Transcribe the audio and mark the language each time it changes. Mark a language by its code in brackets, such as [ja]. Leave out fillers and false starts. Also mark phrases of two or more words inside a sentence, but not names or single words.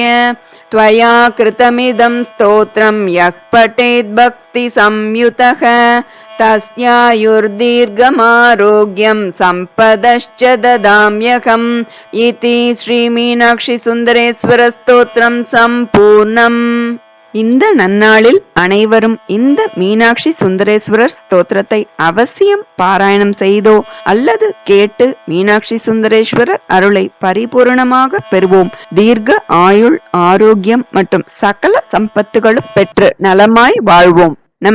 [sa] त्वया कृतमिदं स्तोत्रं यः पठेत् भक्तिसंयुतः तस्यायुर्दीर्घमारोग्यं सम्पदश्च ददाम्यहम् इति श्रीमीनाक्षिसुन्दरेश्वर स्तोत्रं सम्पूर्णम्. [ta] இந்த நன்னாளில் அனைவரும் இந்த மீனாட்சி சுந்தரேஸ்வரர் ஸ்தோத்திரத்தை அவசியம் பாராயணம் செய்தோ அல்லது கேட்டு மீனாட்சி சுந்தரேஸ்வரர் அருளை பரிபூர்ணமாக பெறுவோம். தீர்க்க ஆயுள், ஆரோக்கியம் மற்றும் சகல சம்பத்துகளும் பெற்று நலமாய் வாழ்வோம்.